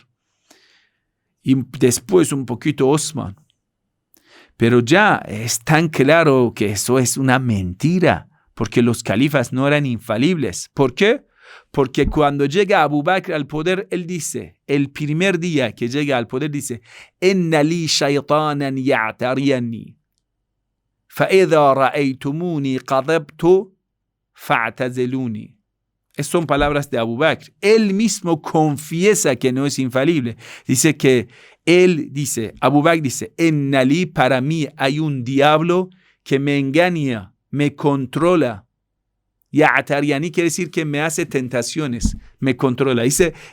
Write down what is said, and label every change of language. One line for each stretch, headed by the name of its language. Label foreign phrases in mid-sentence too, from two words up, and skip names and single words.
Spanish: Y después un poquito Osman. Pero ya es tan claro que eso es una mentira, porque los califas no eran infalibles. ¿Por qué? Porque cuando llega Abu Bakr al poder, él dice, el primer día que llega al poder, dice,
Arabic: «إن لي شيطانا يعتريني، فإذا رأيتموني غضبت فاعتزلوني».
Spanish: Esas son palabras de Abu Bakr. Él mismo confiesa que no es infalible. Dice que él dice, Abu Bakr dice,
Arabic: «إن لي,
Spanish: para mí hay un diablo que me engaña, me controla». Ya'tariani quiere decir que me hace tentaciones, me controla.